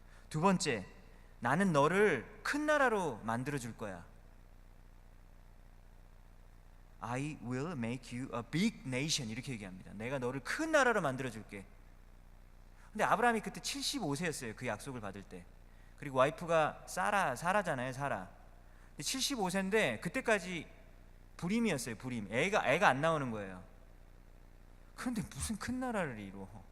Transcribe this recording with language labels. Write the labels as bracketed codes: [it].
[ko] 두 번째, 나는 너를 큰 나라로 만들어 줄 거야. [en] I will make you a big nation. [ko] 이렇게 얘기합니다. 내가 너를 큰 나라로 만들어 줄게. 근데 아브라함이 그때 75세였어요. 그 약속을 받을 때. 그리고 와이프가 사라잖아요. 사라. 75세인데 그때까지 불임이었어요. 불임. 애가 안 나오는 거예요. 그런데 무슨 큰 나라를 이루어?